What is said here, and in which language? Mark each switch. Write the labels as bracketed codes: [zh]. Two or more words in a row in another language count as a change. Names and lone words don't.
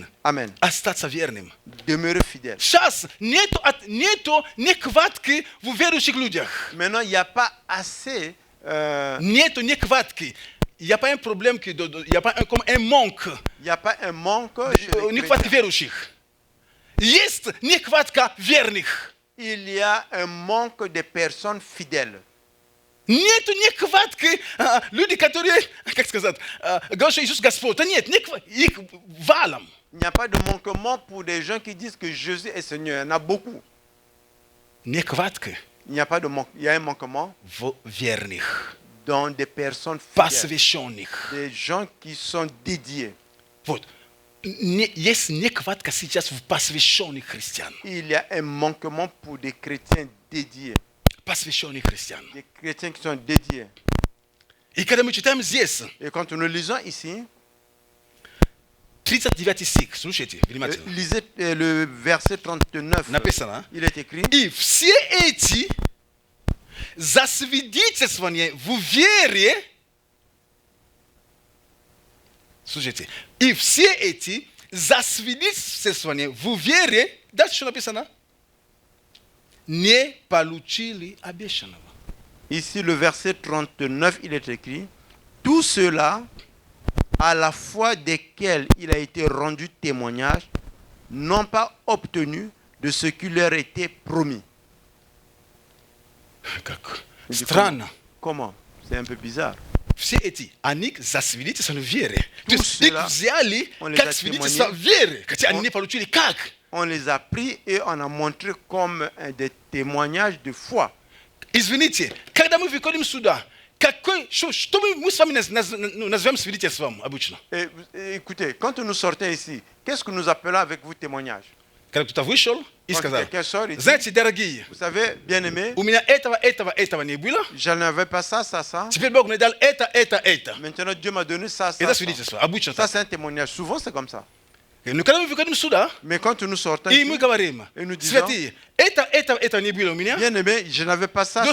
[ru] Amen. Остаться верным. [fr] Demeurer fidèle. [ru] Сейчас нету нехватки в верующих людях. [fr] Maintenant, il n'y a pas assez. [ru] Нету нехватки. [fr] Il n'y a pas un problème, il n'y a pas comme un manque. Il n'y a pas un manque chez les [ru] Нехватка [fr] chrétiens. [ru] верующих. Есть нехватка верных. [fr] Il y a un manque de personnes fidèles. [ru] Нету нехватки люди, которые, как сказать, говорят, что Иисус Господь. Да нет, их валом. [fr] Il n'y a pas de manquement pour des gens qui disent que Jésus est Seigneur. Il y en a beaucoup. [ru] Нехватка [fr] Il n'y a pas de manque. Il y a un manquement [ru] в верных, [fr] dans des personnes fidèles. [ru] посвященных. [fr] Des gens qui sont dédiés. [ru] Вот. Есть нехватка сейчас в посвященных христиан. [fr] Il y a un manquement pour des chrétiens dédiés. [ru] Посвященных христиан. [fr] Des chrétiens qui sont dédiés. [ru] И когда мы читаем здесь, [fr] Et quand nous lisons ici, [ru] 39 стих, слушайте внимательно. [fr] lisez le verset 39. [ru] Написано. [fr] Il est écrit. [ru] И все эти засвидетельствования в вере, слушайте, и все эти засвидетельствования в вере, дальше что написано? Не получили обещанного. [fr] Ici, le verset 39, il est écrit. Tout cela, à la foi desquels il a été rendu témoignage, n'ont pas obtenu de ce qui leur était promis. [ru] Как [fr] Il dit, [ru] странно. [fr] Comment? C'est un peu bizarre. [ru] Все эти, они засвидетельствованы в вере. То [fr] Tout [ru] есть их [fr] cela, [ru] взяли [fr] on les [ru] как [fr] a [ru] свидетельство [fr] témoignés. [ru] веры, хотя они [fr] On- [ru] не получили как. [fr] On les a pris et on a montré comme des témoignages de foi. [ru] Извините, когда мы выходим сюда, что мы с вами назовем свидетельством обычно? [fr] Et, écoutez, quand nous sortons ici, qu'est-ce que nous appelons avec vous témoignage? [ru] Когда кто-то вышел и [fr] Quand [ru] сказал, [fr] quelqu'un sort et dit, [ru] знаете, дорогие, [fr] vous savez, bien-aimé, [ru] у меня этого не было, [fr] je n'avais pas ça, ça, ça. [ru] теперь Бог мне дал это. [fr] Maintenant, Dieu m'a donné ça, ça. [ru] Это [fr] ça. [ru] свидетельство, обычно [fr] Ça, [ru] так. [fr] c'est un témoignage. Souvent, c'est comme ça. nukala mvika ni msuda Mais quand nous sortons i ici, mwika barema et nous disons, sveti eta nibilo minya bien aimé, je n'avais pas ça,